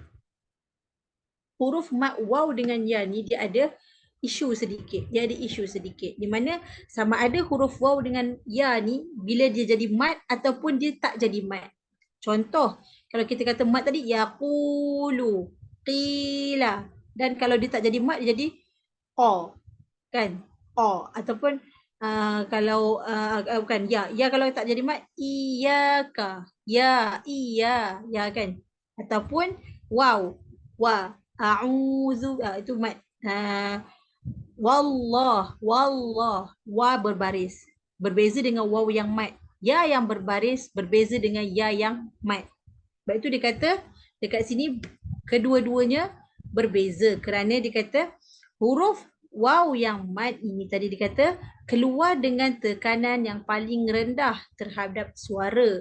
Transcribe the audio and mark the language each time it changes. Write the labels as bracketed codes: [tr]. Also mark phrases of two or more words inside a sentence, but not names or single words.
[ms] Okey, huruf huruf mat waw dengan ya ni dia ada isu sedikit. Dia ada isu sedikit. Di mana sama ada huruf waw dengan ya ni bila dia jadi mat ataupun dia tak jadi mat. Contoh, kalau kita kata mat tadi [ar] يقول، قيل. [ms] Dan kalau dia tak jadi mat dia jadi o, kan? O ataupun kalau bukan ya, ya kalau tak jadi mat iyaka, ya, iya, ya kan? Ataupun waw, wa, a'udzu, itu mat. [ar] والله، والله, [ms] wa berbaris. Berbeza dengan waw yang mat. Ya yang berbaris berbeza dengan ya yang mat. Sebab itu dia kata dekat sini kedua-duanya berbeza kerana dia kata huruf waw yang mat ini tadi dia kata keluar dengan tekanan yang paling rendah terhadap suara.